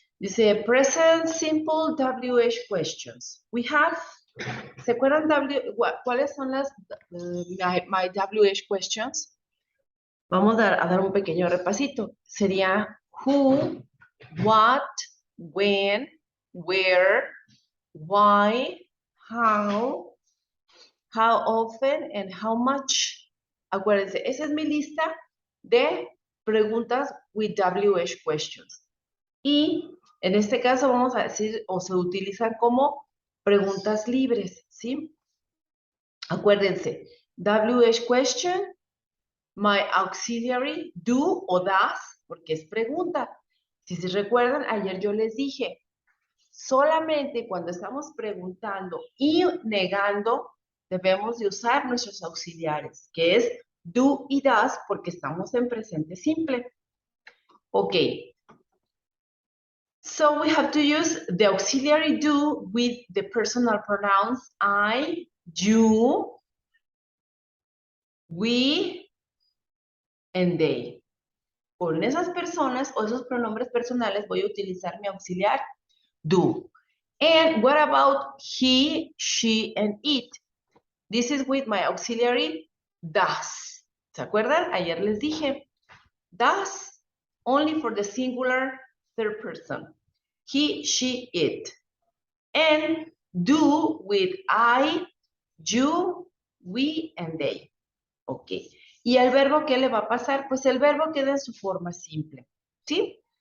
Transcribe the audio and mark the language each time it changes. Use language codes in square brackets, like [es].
[en] Dice present simple WH questions. We have, [es] ¿se acuerdan cuáles son las [en] my WH questions? [es] Vamos a dar un pequeño repasito. [en] Sería who, what, when, where, why, how often, and how much. [es] Acuérdense, esa es mi lista de preguntas [en] with WH questions. [es] Y en este caso vamos a decir, o se utilizan como preguntas libres, ¿sí? Acuérdense, WH question, [en] my auxiliary, [es] do o does, porque es pregunta. Si se recuerdan, ayer yo les dije, solamente cuando estamos preguntando y negando, debemos de usar nuestros auxiliares, que es do y does, porque estamos en presente simple. [en] Ok. So we have to use the auxiliary do with the personal pronouns I, you, we, and they. [es] Con esas personas o esos pronombres personales voy a utilizar mi auxiliar do. [en] And what about he, she, and it? This is with my auxiliary does. [es] ¿Se acuerdan? Ayer les dije [en] does only for the singular third person. He, she, it. And do with I, you, we, and they. Ok. [es] ¿Y el verbo qué le va a pasar? Pues el verbo queda en su forma simple. ¿Sí?